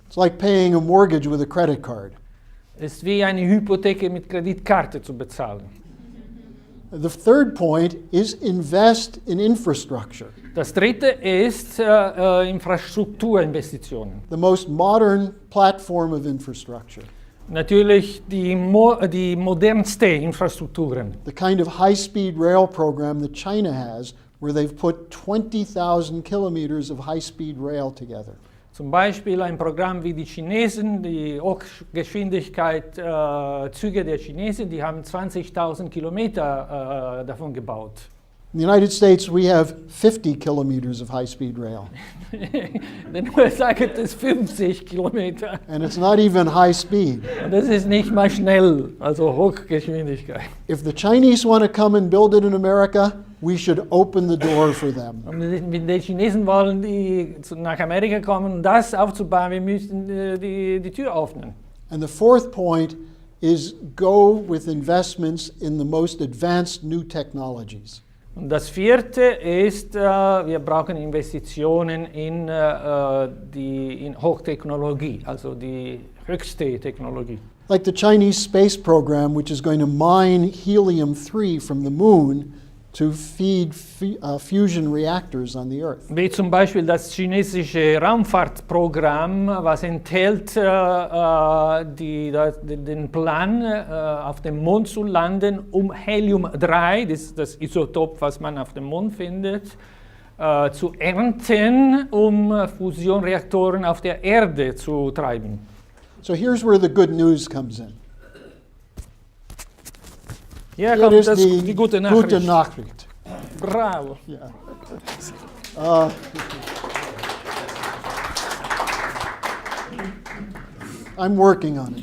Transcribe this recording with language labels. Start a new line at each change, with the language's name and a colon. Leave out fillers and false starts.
English: It's like paying a mortgage with a credit card.
German: Es ist wie eine Hypothek mit Kreditkarte zu bezahlen.
English: The third point is invest in infrastructure.
German: Das dritte ist Infrastrukturinvestitionen.
English: The most modern platform of infrastructure.
German: Natürlich die modernste Infrastrukturen.
English: The kind of high-speed rail program that China has, where they've put 20,000 kilometers of high-speed rail together.
German: Zum Beispiel ein Programm wie die Chinesen, die Hochgeschwindigkeit Züge der Chinesen, die haben 20.000 Kilometer davon gebaut.
English: In the United States, we have 50 kilometers of high-speed rail.
German: In den USA gibt es 50 Kilometer.
English: And it's not even high speed.
German: Und das ist nicht mal schnell, also Hochgeschwindigkeit.
English: If the Chinese want to come and build it in America, we should open the door for them.
German: Und wenn die Chinesen wollen, die nach Amerika kommen, um das aufzubauen, wir müssen die Tür öffnen.
English: And the fourth point is go with investments in the most advanced new technologies.
German: Und das vierte ist, wir brauchen Investitionen in Hochtechnologie, also die höchste Technologie.
English: Like the Chinese space program, which is going to mine helium-3 from the moon to feed fusion reactors on the Earth.
German: Wie zum Beispiel das chinesische Raumfahrtprogramm, was enthält den Plan, auf dem Mond zu landen, um Helium-3, das Isotop, was man auf dem Mond findet, zu ernten, um Fusionreaktoren auf der Erde zu treiben.
English: So here's where the good news comes in.
German: Hier
English: Here
German: kommt
English: is
German: die gute Nachricht. Gute Nachricht. Bravo.
English: Yeah. I'm working on it.